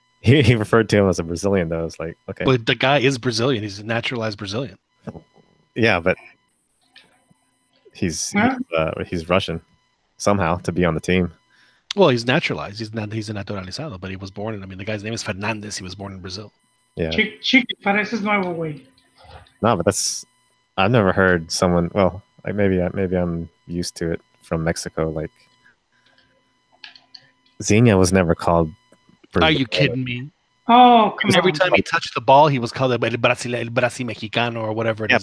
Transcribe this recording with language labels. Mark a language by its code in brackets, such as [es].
[en] He referred to him as a Brazilian, though. It's like, okay. But the guy is Brazilian. He's a naturalized Brazilian. Yeah, but he's Russian somehow to be on the team. Well, he's naturalized. He's a naturalizado, but he was born in. The guy's name is Fernandez. He was born in Brazil. Yeah. [es] Chico, pareces nuevo, güey. [en] No, but I've never heard someone. Well, maybe I'm used to it from Mexico. Like Zinha was never called Brazil. Are you kidding me? Oh, come on. Every time he touched the ball, he was called El Brasil Mexicano or whatever it is.